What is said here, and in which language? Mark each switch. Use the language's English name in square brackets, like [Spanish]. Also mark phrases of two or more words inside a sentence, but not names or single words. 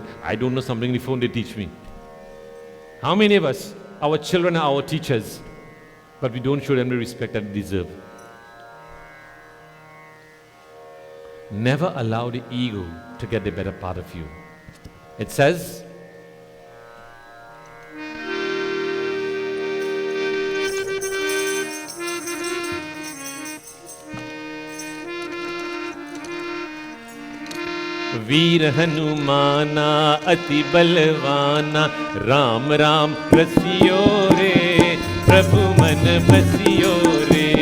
[English] I don't know something in the phone, they teach me. How many of us, our children are our teachers, but we don't show them the respect that they deserve? Never allow the ego to get the better part of you. It says, [Hindi] वीर हनुमाना अति बलवाना राम राम रसियो रे प्रभु मन बसियो रे